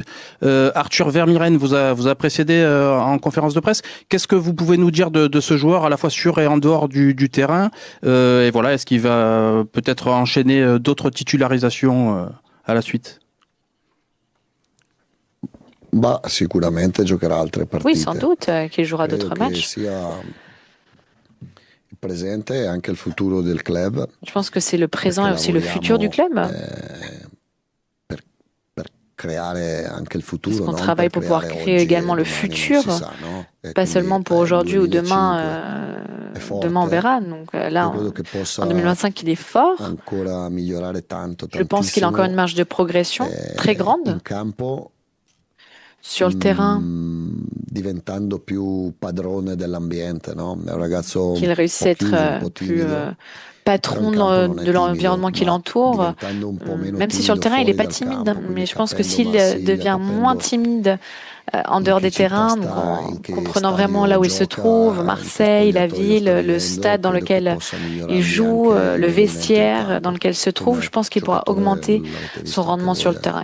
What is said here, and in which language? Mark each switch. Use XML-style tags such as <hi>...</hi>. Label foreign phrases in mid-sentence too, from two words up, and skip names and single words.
<fr>Arthur Vermieren vous a précédé en conférence de presse. Qu'est-ce que vous pouvez nous dire de ce joueur, à la fois sur et en dehors du terrain et voilà, est-ce qu'il va peut-être enchaîner d'autres titularisations à la suite? Bah,</fr> <it>sicuramente giocherà altre partite.</it> <fr>Oui, sans doute qu'il jouera</fr> <it>Credo</it> <fr>d'autres</fr> <it>che</it> <fr>matchs.</fr> <it>sia il presente e anche il futuro del club.</it> <fr>Je pense que c'est le présent et</fr> <it>Perché</it> <fr>aussi le futur du club.</fr> <it>Per creare anche il futuro,</it> <fr>Parce qu'on</fr> <it>non?</it> <fr>travaille</fr> <it>Per</it> <fr>pour pouvoir</fr> <it>creare</it> <fr>créer</fr> <it>oggi</it> <fr>également</fr> <it>e</it> <fr>le</fr> <it>domani non</it> <fr>futur,</fr> <it>si sa, no? E</it> <fr>pas</fr> <it>quindi,</it> <fr>seulement pour</fr> <it>il</it> <fr>aujourd'hui ou 2025 demain,</fr> <it>è forte.</it> <fr>demain on verra. Donc là,</fr> <it>Io credo che possa</it> <fr>en 2025, il est fort.</fr> <it>ancora migliorare tanto,</it> <fr>Je pense qu'il a encore une</fr> <it>tantissimo.</it> <fr>marge de progression très grande.</fr> <it>In campo,</it> <fr>Sur le terrain,</fr> <it>diventando più padrone dell'ambiente, no? È un ragazzo</it> <fr>qu'il</fr> <it>un</it> <fr>réussisse</fr> <it>po'</it> <fr>à</fr> <it>chiuso, un</it> <fr>être</fr> <it>po'</it> <fr>plus</fr> <it>timido.</it> <fr>patron de l'environnement qui l'entoure, même si sur le terrain il n'est pas timide, mais je pense que s'il devient moins timide en dehors des terrains, donc en comprenant vraiment là où il se trouve, Marseille, la ville, le stade dans lequel il joue, le vestiaire dans lequel il se trouve, je pense qu'il pourra augmenter son rendement sur le terrain.</fr>